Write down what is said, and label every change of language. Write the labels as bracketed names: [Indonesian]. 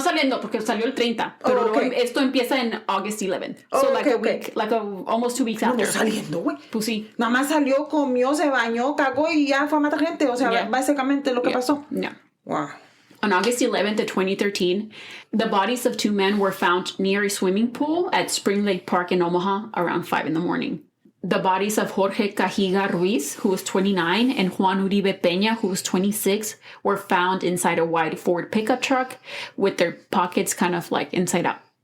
[Spanish] saliendo, porque salió el 30. Pero esto empieza en [English] August 11th. So a week, almost 2 weeks after. [Spanish] No saliendo, güey. Pues sí. Nada más salió, comió, se bañó, cagó y ya fue a matar gente. O sea, básicamente lo que pasó. [English] Yeah. Wow. On August 11th of 2013, the bodies of 2 men were found near a swimming pool at Spring Lake Park in Omaha around 5 a.m. The bodies of Jorge Cajiga Ruiz, who was 29, and Juan Uribe Peña, who was 26, were found inside a white Ford pickup truck with their pockets kind of like inside out.